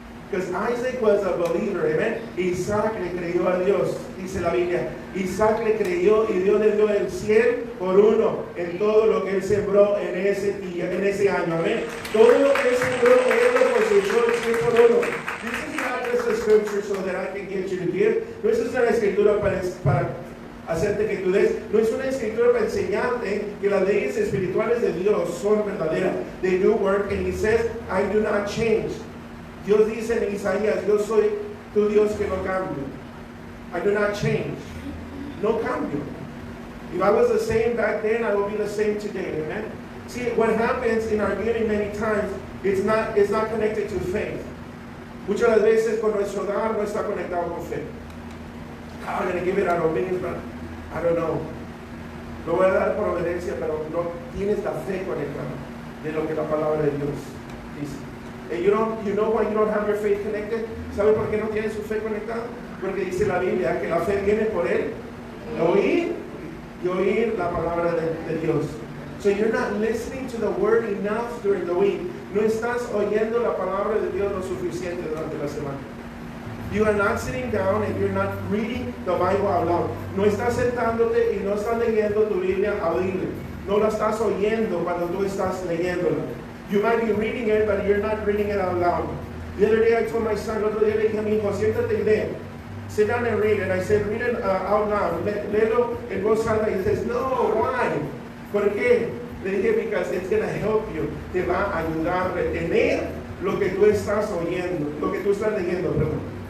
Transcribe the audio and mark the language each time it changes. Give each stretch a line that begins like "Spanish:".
English: Because Isaac was a believer, amen.
Spanish: Isaac le creyó a Dios, dice la Biblia. Isaac le creyó y Dios le dio el 100 por 1 en todo lo que él sembró en ese día, en ese año, amén. Todo lo que él sembró, él lo cosechó el 100 por 1.
English: This is not just a scripture so that I can get you to give.
Spanish: No es una escritura para hacerte que tú des. No es una escritura para enseñarte que las leyes espirituales de Dios son verdaderas.
English: They do work, and he says, I do not change.
Spanish: Dios dice en Isaías, yo soy tu Dios que no cambio.
English: I do not change.
Spanish: No cambio.
English: If I was the same back then, I will be the same today. Amen. See, what happens in our giving many times, it's not connected to faith.
Spanish: Muchas de las veces con nuestro dar no está conectado con fe.
English: I'm going to give it out of obedience, but I don't know.
Spanish: Lo voy a dar por obediencia, pero no tienes la fe conectada de lo que la palabra de Dios dice.
English: And you know why you don't have your faith connected?
Spanish: ¿Sabe por qué no tienes su fe conectada? Porque dice la Biblia que la fe viene por él, oír y oír la palabra de Dios.
English: So you're not listening to the word enough during the week.
Spanish: No estás oyendo la palabra de Dios lo suficiente durante la semana. You are not sitting down and you're not reading the Bible out loud. No estás sentándote y no estás leyendo tu Biblia audible. No la estás oyendo cuando tú estás leyéndola.
English: You might be reading it, but you're not reading it out loud. The other day I told my son,
Spanish: otro día le dije a mi hijo, siéntate y lee.
English: Sit down and read it. I said, read it out loud.
Spanish: Léelo en voz alta.
English: He says, no, why?
Spanish: ¿Por qué? Le dije,
English: because it's going to help you.
Spanish: Te va a ayudar a retener lo que tú estás oyendo, lo que tú estás leyendo, perdón.